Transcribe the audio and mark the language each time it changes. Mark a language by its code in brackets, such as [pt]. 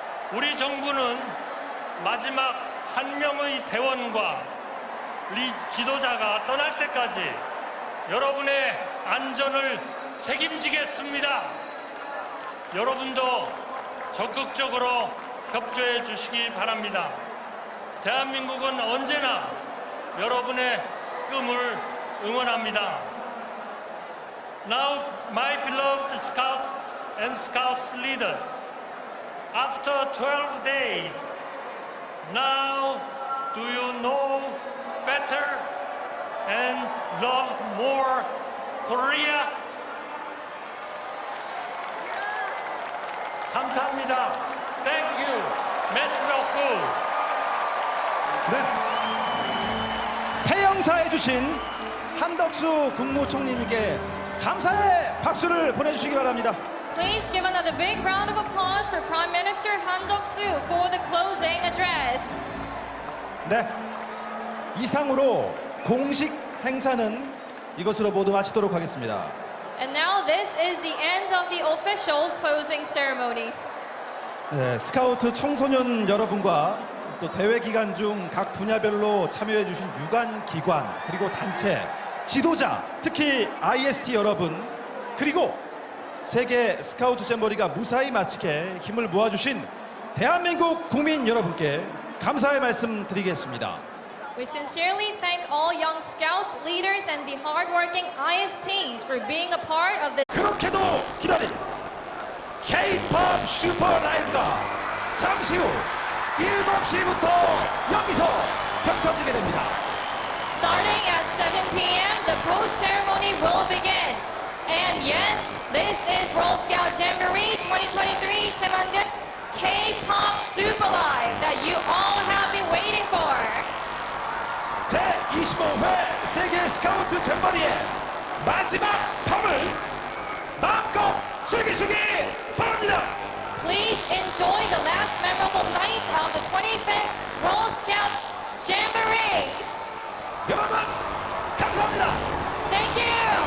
[ko] 우리 정부는 마지막 한 명의 대원과 지도자가 떠날 때까지 여러분의 안전을 책임지겠습니다. 여러분도 적극적으로 협조해 주시기 바랍니다. 대한민국은 언제나 여러분의 꿈을 응원합니다. [en] Now, my beloved Scouts and Scouts leaders, after 12 days, now do you know better and love more Korea? [ko] 감사합니다. [en] Thank you. [fr] Merci beaucoup. [ko] 네. 폐영사해 주신 한덕수 국무총리님께 감사의 박수를 보내주시기 바랍니다. [en] Please give another big round of applause for Prime Minister Han Duck-soo for the closing address. [ko] 네. 이상으로 공식 행사는 이것으로 모두 마치도록 하겠습니다. [en] And now this is the end of the official closing ceremony. [ko] 네, 스카우트 청소년 여러분과 또 대회 기간 중 각 분야별로 참여해 주신 유관 기관 그리고 단체 지도자 특히 IST 여러분 그리고 세계 스카우트 잼버리가 무사히 마치게 힘을 모아주신 대한민국 국민 여러분께 감사의 말씀 드리겠습니다. [en] We sincerely thank all young scouts, leaders, and the hardworking ISTs for being a part of the [ko] 그렇게도 기다린 K-팝 슈퍼 라이브가 잠시 후 7시부터 여기서 펼쳐지게 됩니다. [en] Starting at 7 p.m., the post-ceremony will begin. And yes, this is World Scout Jamboree 2023 Saemangun K-pop Super Live that you all have been waiting for. [ko] 제25회 세계 스카우트 잼버리의 마지막 밤을 마음껏 즐기시기 바랍니다. [en] Please enjoy the last memorable night of the 25th World Scout Jamboree. [ko] 여러분 감사합니다. [en] Thank you.